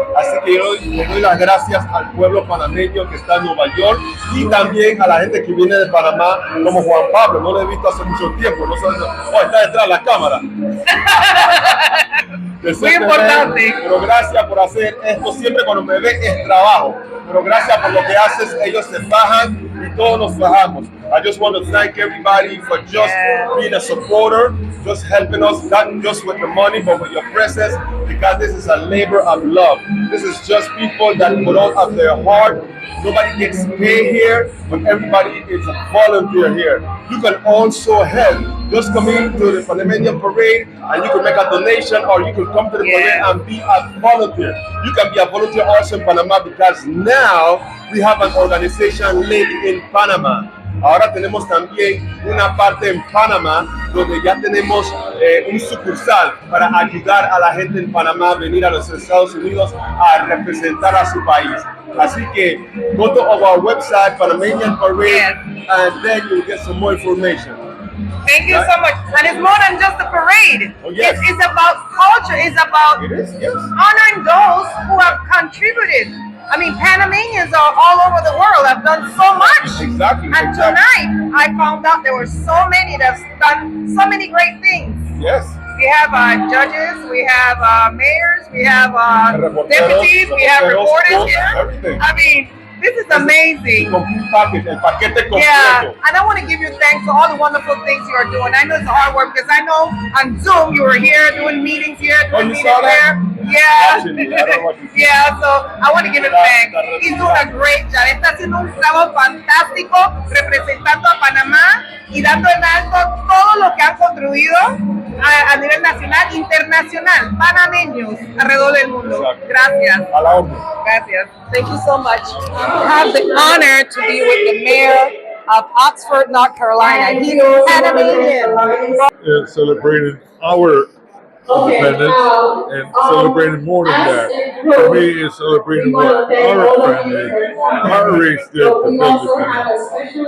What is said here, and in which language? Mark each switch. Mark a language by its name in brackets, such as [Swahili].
[Spanish] Así que yo le doy las gracias al pueblo panameño que está en Nueva York y también a la gente que viene de Panamá, como Juan Pablo. No lo he visto hace mucho tiempo, no sé, está detrás de la cámara. Muy importante. Pero gracias por hacer esto. Siempre cuando me ven es trabajo. Pero gracias por lo que haces. Ellos se bajan y todos nos bajamos. [English] I just want to thank everybody for just being a supporter, just helping us, not just with the money, but with your presence, because this is a labor of love. This is just people that put out of their heart. Nobody gets paid here, but everybody is a volunteer here. You can also help. Just come into the Panamanian Parade and you can make a donation, or you can come to the parade and be a volunteer. You can be a volunteer also in Panama, because now we have an organization live in Panama. [Spanish] Ahora tenemos también una parte en Panamá donde ya tenemos un sucursal para ayudar a la gente en Panamá a venir a los Estados Unidos a representar a su país. Así que [English] go to our website, Panamanian Parade, and then you'll get some more information. Thank you so much. And it's more than just a parade. Oh, yes. It's about culture. It's about honoring those who have contributed. I mean, Panamanians are all over the world, have done so much. Exactly. And tonight, I found out there were so many that have done so many great things. Yes. We have judges, we have mayors, we have deputies, we have reporters here. Everything. I mean, this is amazing. Yeah, and I want to give you thanks for all the wonderful things you are doing. I know it's hard work, because I know on Zoom you were here doing meetings here, doing meetings there. Yeah. Yeah, so I want to give him thanks. He's doing a great job. [Spanish] Está haciendo un trabajo fantástico representando a Panamá y dando en alto todo lo que han construido a nivel nacional, internacional, panameños alrededor del mundo. Gracias. A la orden. Gracias. [English] Thank you so much. I have the honor to be with the mayor of Oxford, North Carolina. He's Panamanian. Celebrating our independence and celebrating more than that. For me, it's celebrating what our family, our race did to build the canal.